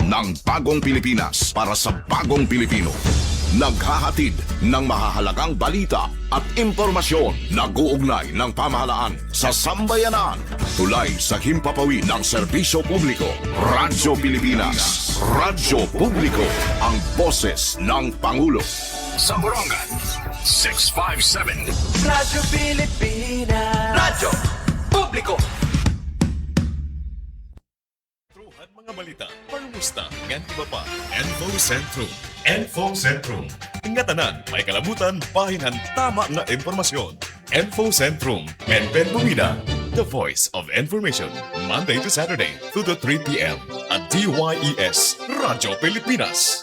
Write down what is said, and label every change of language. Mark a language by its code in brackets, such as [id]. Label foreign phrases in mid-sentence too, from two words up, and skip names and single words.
[tl] Ng bagong Pilipinas para sa bagong Pilipino. Naghahatid ng mahahalagang balita at impormasyon na uugnay ng pamahalaan sa sambayanan. Tulay sa himpapawid ng serbisyo publiko. Radyo Pilipinas. Radyo Publiko. Ang boses ng Pangulo. Sa Borongan, 657. Radyo Pilipinas. Radyo Publiko. [war] Mga balita, pangumusta, ngan iba pa. Info Centrum. Info Centrum. Ingatanan, may kalabutan, pahinan, tama nga impormasyon. Info Centrum. Penpen Bumida. [en] The voice of information. Monday to Saturday, 2 to 3 p.m. at DYES Radyo Pilipinas.